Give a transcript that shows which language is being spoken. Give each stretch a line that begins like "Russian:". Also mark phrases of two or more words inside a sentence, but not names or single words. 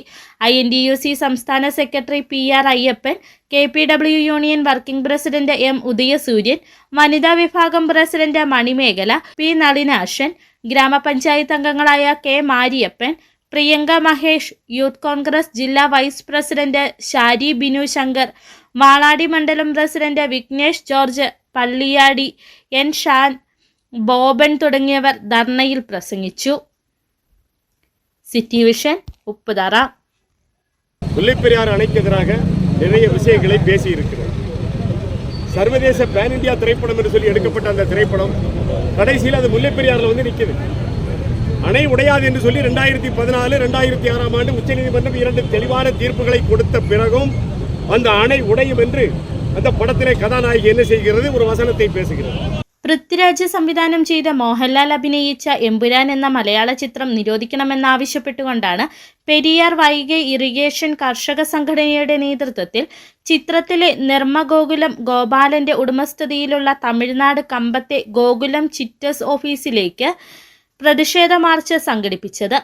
Malayalam: INTUC സംസ്ഥാന സെക്രട്ടറി PR അയ്യപ്പൻ, KPW യൂണിയൻ വർക്കിംഗ് പ്രസിഡന്റ് M ഉദയസൂര്യൻ, വനിതാ വിഭാഗം പ്രസിഡന്റ് മണിമേഖല, P നളിനാശൻ, ഗ്രാമപഞ്ചായത്ത് അംഗങ്ങളായ K മാരിയപ്പൻ, പ്രിയങ്ക മഹേഷ്, യൂത്ത് കോൺഗ്രസ് ജില്ലാ വൈസ് പ്രസിഡന്റ് ഷാരി ബിനു ശങ്കർ, വാളാടി മണ്ഡലം പ്രസിഡന്റ് വിഘ്നേഷ് ജോർജ്, പള്ളിയാടി N ഷാൻ, ബോബൻ തുടങ്ങിയവർ ധർണയിൽ പ്രസംഗിച്ചു. സിറ്റി വിഷൻ ഉപ്പുതറ.
Tamil: முல்லைப்பெரியாறு அணைக்கு எதிராக நிறைய விஷயங்களை பேசியிருக்கிறது. சர்வதேச
English: pan India
Tamil: திரைப்படம் என்று சொல்லி எடுக்கப்பட்ட அந்த திரைப்படம் கடைசியில் அது முல்லைப்பெரியாறில் வந்து நிற்குது. அணை உடையாது என்று சொல்லி 2014, 2006ஆம் ஆண்டு உச்சநீதிமன்றம் 2 தெளிவான தீர்ப்புகளை கொடுத்த பிறகும் அந்த அணை உடையும் என்று அந்த படத்திலே கதாநாயகி என்ன செய்கிறது? ஒரு வசனத்தை பேசுகிறது.
Malayalam: പൃഥ്വിരാജ് സംവിധാനം ചെയ്ത മോഹൻലാൽ അഭിനയിച്ച എമ്പുരാൻ എന്ന മലയാള ചിത്രം നിരോധിക്കണമെന്നാവശ്യപ്പെട്ടുകൊണ്ടാണ് പെരിയാർ വൈഗൈ ഇറിഗേഷൻ കർഷക സംഘടനയുടെ നേതൃത്വത്തിൽ ചിത്രത്തിലെ നിർമ്മഗോകുലം ഗോപാലന്റെ ഉടമസ്ഥതയിലുള്ള തമിഴ്നാട് കമ്പത്തെ ഗോകുലം ചിറ്റസ് ഓഫീസിലേക്ക് പ്രതിഷേധ മാർച്ച് സംഘടിപ്പിച്ചത്.